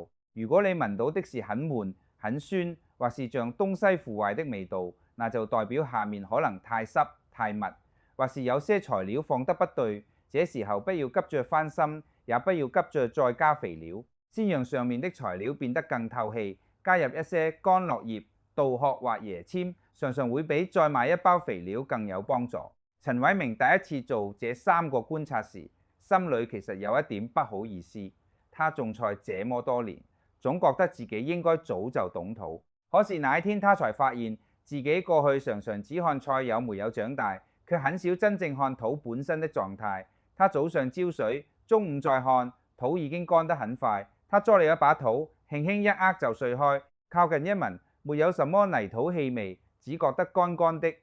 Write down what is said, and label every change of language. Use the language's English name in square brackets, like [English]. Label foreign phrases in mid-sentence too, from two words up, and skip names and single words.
[Chinese] 如果你聞到的是很悶、很酸，或是像東西腐壞的味道，那就代表下面可能太濕、太密，或是有些材料放得不對。這時候不要急着翻新，也不要急着再加肥料，先讓上面的材料變得更透氣。加入一些乾落葉、稻殼或椰籤，常常會比再買一包肥料更有幫助。陳偉明第一次做這3個觀察時，心裏其實有一點不好意思。他種菜這麼多年，總覺得自己應該早就懂土。可是那一天他才發現，自己過去常常只看菜有沒有長大，卻很少真正看土本身的狀態。他早上澆水，中午再看，土已經乾得很快。他捉了一把土，輕輕一握就碎開，靠近一聞，沒有什麼泥土氣味，只覺得乾乾的。